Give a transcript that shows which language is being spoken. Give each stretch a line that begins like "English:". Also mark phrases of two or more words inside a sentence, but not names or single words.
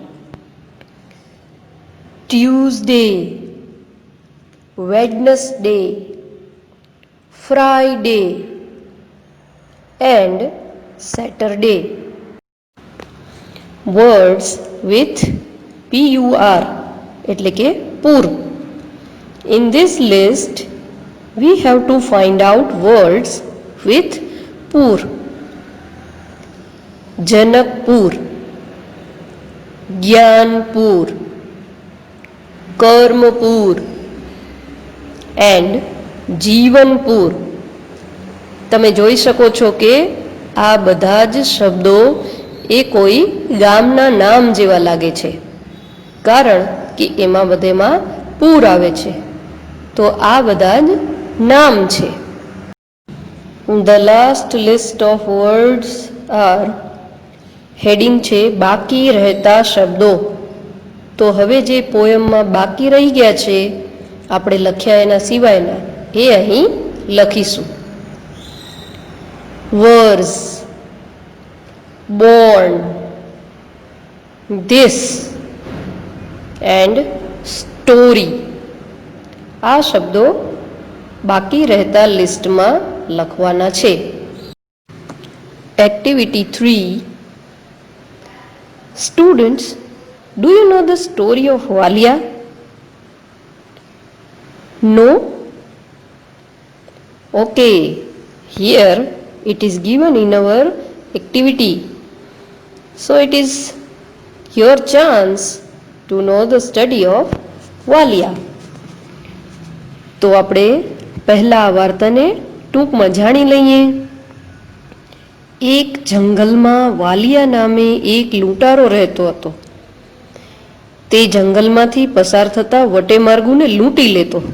English: Tuesday, Wednesday, Friday and Saturday. Words with PUR,
Gujarati: એટલે કે પૂર.
English: In this list, we have to find out words with pur. Janakpur, Gyanpur, Karmapur and Jivanpur.
Gujarati: તમે જોઈ શકો છો કે આ બધા જ શબ્દો એ કોઈ ગામના નામ જેવા લાગે છે, કારણ કે એમાં બધેમાં પૂર આવે છે. તો આ બધા જ નામ છે.
English: The last list of words are,
Gujarati: હેડિંગ છે બાકી રહેતા શબ્દો. તો હવે જે પોયમમાં બાકી રહી ગયા છે, આપણે લખ્યા એના સિવાયના, એ અહીં લખીશું.
English: વર્સ, born, this and story.
Gujarati: આ શબ્દો બાકી રહેતા લિસ્ટમાં લખવાના છે.
English: Activity 3. Students, do you know the story of Walia? No? Okay, here it is given in our activity. So it is your chance to know the study of Walia.
Gujarati: તો આપણે પહેલા આ વાર્તાને ટૂંકમાં જાણી લઈએ. એક જંગલમાં વાલિયા નામે એક લૂંટારો રહેતો હતો. તે જંગલમાંથી પસાર થતા વટેમાર્ગુને લૂંટી લેતો.